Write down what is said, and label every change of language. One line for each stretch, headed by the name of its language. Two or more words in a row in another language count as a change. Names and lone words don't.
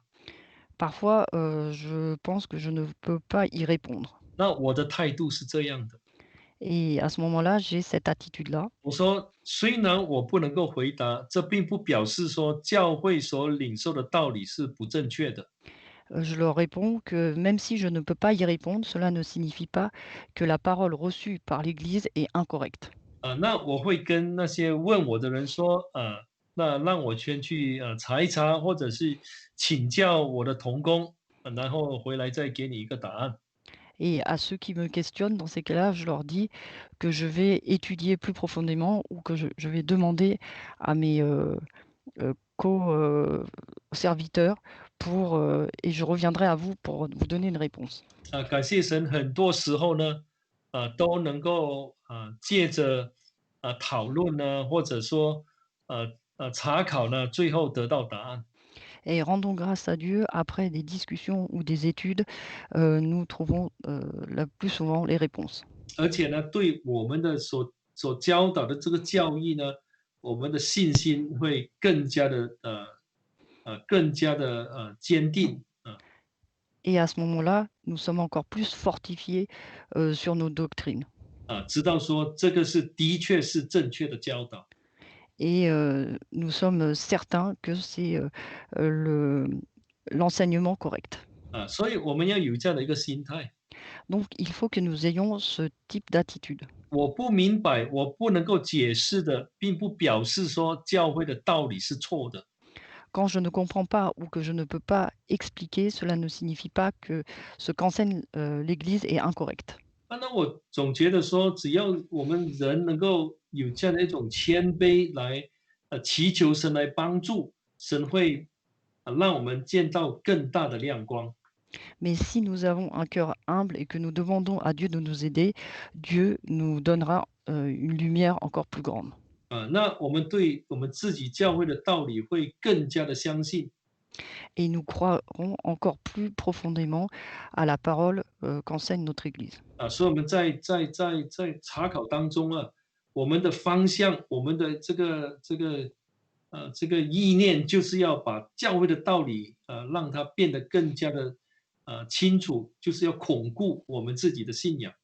French: parfois je pense que je ne peux pas y répondre.
Chinese: 那我的态度是这样的。
French: Et à ce moment-là, j'ai cette attitude-là.
Chinese: 我说，虽然我不能够回答，这并不表示说教会所领受的道理是不正确的。
French: Je leur réponds que même si je ne peux pas y répondre, cela ne signifie pas que la parole reçue par l'Église est incorrecte.
Chinese: 那我会跟那些问我的人说，那让我先去查一查，或者是请教我的同工，然后回来再给你一个答案。
French: Et à ceux qui me questionnent, dans ces cas-là, je leur dis que je vais étudier plus profondément ou que je vais demander à mes co-serviteurs et je reviendrai à vous pour vous donner une réponse.
Chinese: 感谢神，很多时候呢，都能够借着讨论呢，或者说查考呢，最后得到答案。
French: Et rendons grâce à Dieu, après des discussions ou des études, nous trouvons la plus souvent les réponses.
Chinese: 而且呢，对我们的所教导的这个教义呢，我们的信心会更加的坚定。
French: Et à ce moment-là, nous sommes encore plus fortifiés sur nos doctrines.
Chinese: 知道说这个是的确是正确的教导。
French: et nous sommes certains que c'est, le l'enseignement correct.
Chinese: 所以我们要有这样的一个心态。
French: Donc il faut que nous ayons ce type d'attitude.
Chinese: 我不明白，我不能够解释的，并不表示说教会的道理是错的。
French: Quand je ne comprends pas ou que je ne peux pas expliquer, cela ne signifie pas que ce qu'enseigne, l'Église est incorrect.
Chinese: 那我总觉得说，只要我们人能够有这样的一种谦卑来，祈求神来帮助，神会让我们见到更大的亮光。
French: Mais si nous avons un cœur humble et que nous demandons à Dieu de nous aider, Dieu nous donnera, une lumière encore plus grande.
Chinese: 那我们对我们自己教会的道理会更加的相信。
French: Et nous croirons encore plus profondément à la parole, qu'enseigne notre Église.
Chinese: 所以我们在查考当中我们的方向，我们的这个意念，就是要把教会的道理让它变得更加的清楚，就是要巩固我们自己的信仰。